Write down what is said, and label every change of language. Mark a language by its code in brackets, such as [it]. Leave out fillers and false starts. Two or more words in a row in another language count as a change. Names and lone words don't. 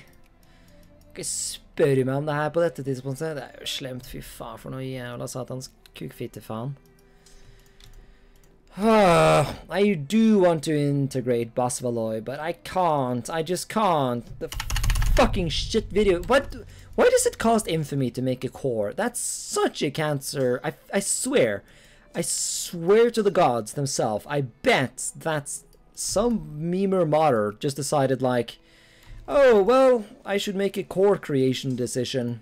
[no] Ikke spør meg om det her på dette tidspunktet. Det er jo slemt, fy faen for noe jævla satans kukfitte faen. [en] I do want to integrate Basvaloy, but I can't. I just can't. The fucking shit video. What? Why does it cost infamy to make a core? That's such a cancer. I swear. I swear to the gods themselves. I bet that some memer modder just decided like, oh, well, I should make a core creation decision.